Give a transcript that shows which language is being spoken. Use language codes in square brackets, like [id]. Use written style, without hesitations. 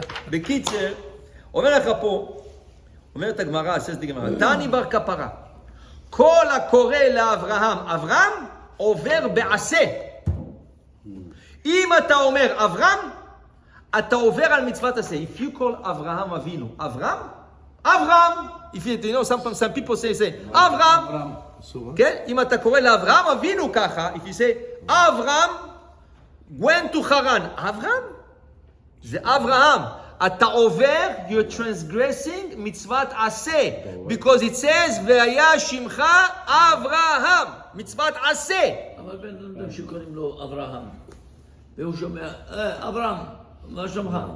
[he] בקיצר, אומר לך פה, אומרת הגמרא, תני בר כפרה, כל הקורא לאברהם, אברהם עובר בעשה. אם אתה אומר אברהם, אתה עובר על מצוות עשה. [en] If you call אברהם אבינו, אברהם, if you know, some people say, אברהם, [he] כן? אם אתה קורא לאברהם אבינו ככה, [en] if you say, [he] אברהם [en] went to [he] חרן, אברהם? זה אברהם. אתה עובר, [en] you're transgressing [he] מצוות עשה. [en] Because it says, [he] והיה שמך אברהם. מצוות עשה. אבל בן אדם שקוראים לו אברהם, והוא שומע, אברהם, מה שמך?